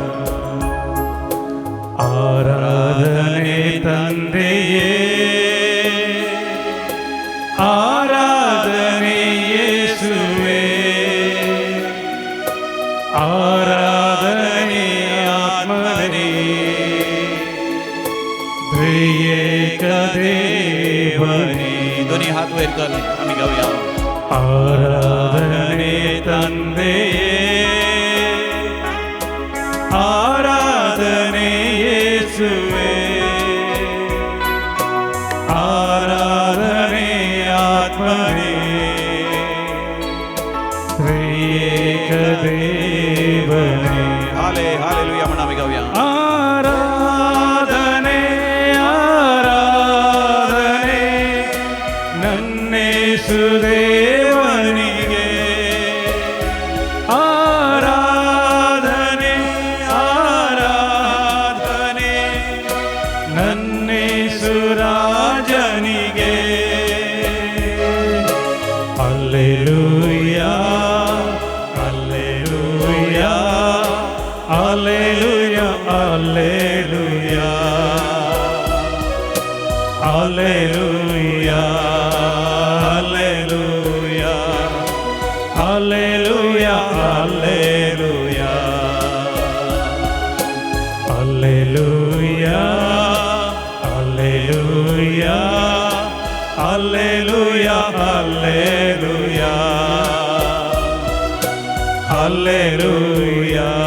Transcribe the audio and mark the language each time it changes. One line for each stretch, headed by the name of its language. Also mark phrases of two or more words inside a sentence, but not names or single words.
Kannada: ಆರಾಧನೆ ತಂದೆಯೇ, ಆರಾಧನೆ ಯೇಸುವೇ, ಆರಾಧನೆ ಆತ್ಮನೇ, ದೇವನೇ
Marathi: दोन्ही हात वर कर आम्ही गाऊया
Kannada: ಆರಾಧನೆ ತಂದೆಯೇ ಆರಾಧನೆ ಯೇಸುವೇ ಆರಾಧನೆ ಆತ್ಮನೇ ತ್ರಿಯೇಕ ದೇವನೇ
Marathi: हालेलुया म्हणून आम्ही गाऊया
Kannada: ಆರಾಧನೆ ಆರಾಧನೆ ನನ್ನೇಸುದೇವನಿಗೆ ಆರಾಧನೆ ಆರಾಧನೆ ನನ್ನೇಸುರಾಜನಿಗೆ ಹಲ್ಲೆಲೂಯಾ
English: ಹಲ್ಲೆಲೂಯಾ Hallelujah, hallelujah, hallelujah, hallelujah, hallelujah, hallelujah, hallelujah, hallelujah, hallelujah, hallelujah.